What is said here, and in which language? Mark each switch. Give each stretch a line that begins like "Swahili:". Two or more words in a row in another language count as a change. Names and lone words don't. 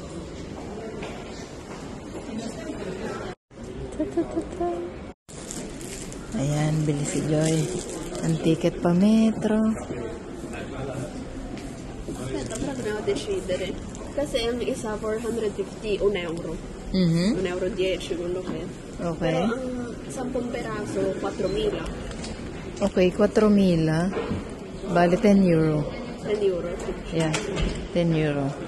Filipino: Ayan, bili si Joy. Ang ticket pa metro. Kasi ang isa 450, 1 euro.
Italian: 1 euro 10, quello che.
Filipino: Okay. Pero ang 10 peraso, 4.000. Okay, 4,000. Bali 10 euro. 10 euro. Yeah, 10 euro.